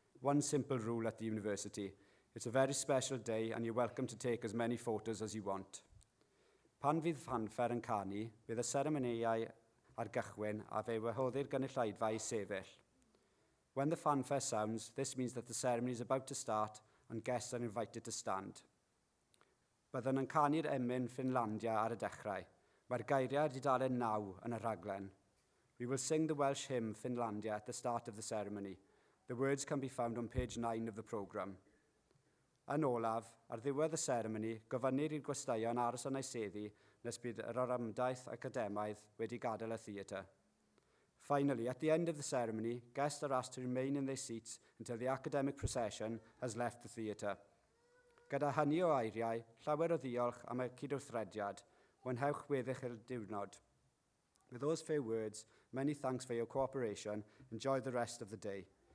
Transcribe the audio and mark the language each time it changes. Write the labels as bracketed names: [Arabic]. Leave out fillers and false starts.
[English] One simple rule at the university. It's a very special day and you're welcome to take as many photos as you want. [Welsh] Pan fydd fanffer yn canu, bydd y seremonïau ar gychwyn a fe wahoddi'r gynulleidfa i sefyll. [English] When the fanfare sounds, this means that the ceremony is about to start and guests are invited to stand. [Welsh] Byddwn yn canu'r emyn Ffynlandia ar y dechrau. Mae'r geiriau dudalen 9 yn y rhaglen. [English] We will sing the Welsh hymn Ffynlandia at the start of the ceremony. The words can be found on page 9 of the programme. [Welsh] Yn olaf, ar ddiwedd y seremoni, gofynnir i'r gwesteion aros yn ei seddi nes bydd yr oramdaeth academaidd wedi gadael y theatr. [English] Finally, at the end of the ceremony, guests are asked to remain in their seats until the academic procession has left the theatr. [Welsh] Gyda hynny o eiriau, llawer o ddiolch am y cydwrthrediad, mwynhewch weddill y diwrnod. [English] With those few words, many thanks for your cooperation. Enjoy the rest of the day.